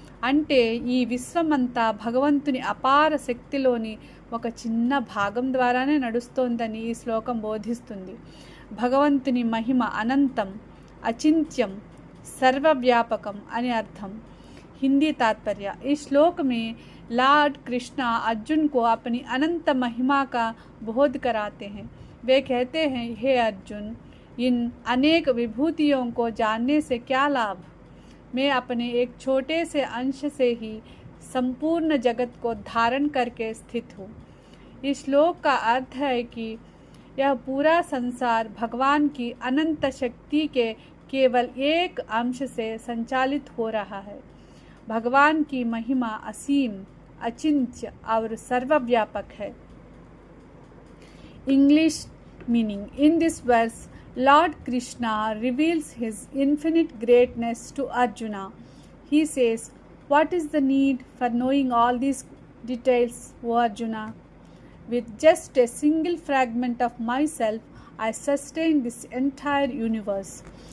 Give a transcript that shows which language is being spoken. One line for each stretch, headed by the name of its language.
Telugu: అంటే ఈ విశ్వమంతా భగవంతుని అపార శక్తిలోని ఒక చిన్న భాగం ద్వారానే నడుస్తోందని ఈ శ్లోకం బోధిస్తుంది. భగవంతుని మహిమ అనంతం, అచింత్యం, सर्वव्यापकम అని అర్థం.
Hindi: हिंदी तात्पर्य. इस श्लोक में लॉर्ड कृष्णा अर्जुन को अपनी अनंत महिमा का बोध कराते हैं. वे कहते हैं, हे अर्जुन, इन अनेक विभूतियों को जानने से क्या लाभ? मैं अपने एक छोटे से अंश से ही संपूर्ण जगत को धारण करके स्थित हूँ. इस श्लोक का अर्थ है कि यह पूरा संसार भगवान की अनंत शक्ति के केवल एक अंश से संचालित हो रहा है. भगवान की महिमा असीम, अचिंत्य और सर्वव्यापक है.
English: English meaning. In this verse, Lord Krishna reveals his infinite greatness to Arjuna. He says, what is the need for knowing all these details, O Arjuna? With just a single fragment of myself, I sustain this entire universe.